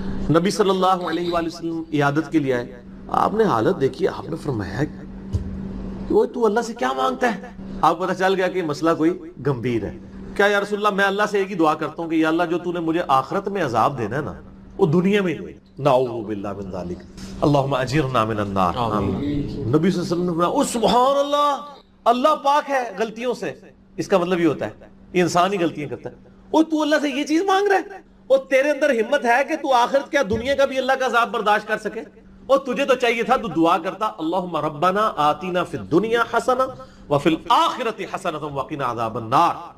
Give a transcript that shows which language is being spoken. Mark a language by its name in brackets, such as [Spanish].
[Urdu] نبی صلی اللہ علیہ وآلہ وسلم عیادت کے لیے آئے, آپ نے حالت دیکھی, آپ نے فرمایا کہ تو اللہ سے کیا مانگتا ہے؟ آپ کو پتہ چل گیا کہ مسئلہ کوئی گمبھیر ہے. کیا یا رسول اللہ, میں اللہ سے ایک ہی دعا کرتا ہوں کہ یا اللہ جو تو نے مجھے آخرت میں عذاب دینا ہے نا, وہ دنیا میں نہیں. [Arabic] نعوذ باللہ من ذالک, اللہم اجرنا من النار. [Urdu] نبی صلی اللہ علیہ وسلم نے فرمایا سبحان اللہ, اللہ پاک ہے غلطیوں سے. اس کا مطلب یہ ہوتا ہے یہ انسان ہی غلطیاں کرتا ہے. تو اللہ سے یہ چیز مانگ رہا ہے, اور تیرے اندر ہمت ہے کہ تو آخرت کیا دنیا کا بھی اللہ کا عذاب برداشت کر سکے. اور تجھے تو چاہیے تھا تو دعا کرتا [Arabic] اللہم ربنا آتینا فی الدنیا حسنہ وفی الآخرۃ حسنۃ وقنا عذاب النار.